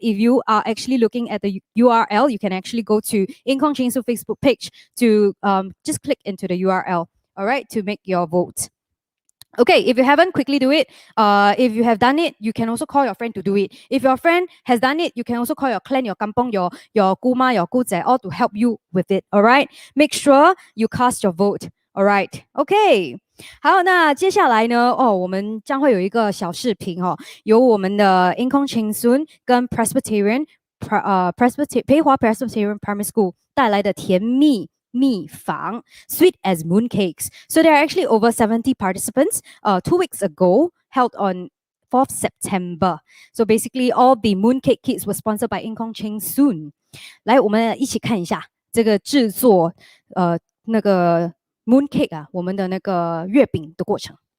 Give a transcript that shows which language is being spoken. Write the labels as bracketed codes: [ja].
[en] If you are actually looking at the URL, you can actually go to Cheng Soon Facebook page to just click into the URL. All right, to make your vote. Okay, if you haven't, quickly do it. If you have done it, you can also call your friend to do it. If your friend has done it, you can also call your clan, your kampong, your kuma, your guzai, all to help you with it. All right. Make sure you cast your vote. All right. Okay. [zh] 好，那接下来呢？我们将会有一个小视频由我们的 Inkong Cheng Soon 跟 Presbyterian 培华 Presbyterian Primary School 带来的甜蜜蜜坊 [en] sweet as mooncakes. So there are actually over 70 participants 2 weeks ago, held on 4th September. So basically all the mooncake kits were sponsored by Inkong Cheng Soon. [zh] 来，我们一起看一下这个制作那个 mooncake 啊，我们的那个月饼的过程。